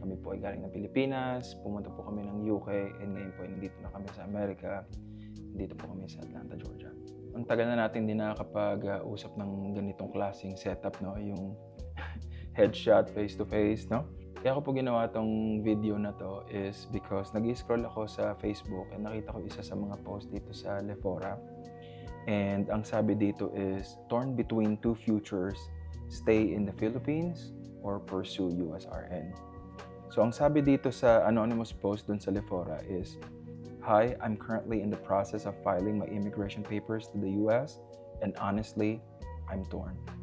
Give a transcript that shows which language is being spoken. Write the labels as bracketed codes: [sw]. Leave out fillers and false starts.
[tl] Kami po ay galing ng Pilipinas. Pumunta po kami ng UK and ngayon po ay nandito na kami sa Amerika. Dito po kami sa Atlanta, Georgia. Ang tagal na natin din nakakapag-usap ng ganitong klaseng setup, no? Yung headshot face-to-face, no? Kaya ako po ginawa tong video na to is because nag-scroll ako sa Facebook and nakita ko isa sa mga post dito sa Lefora. And ang sabi dito is, [en] torn between two futures, stay in the Philippines or pursue USRN. [tl] So ang sabi dito sa anonymous post dun sa Lefora is, [en] "Hi, I'm currently in the process of filing my immigration papers to the US and honestly, I'm torn.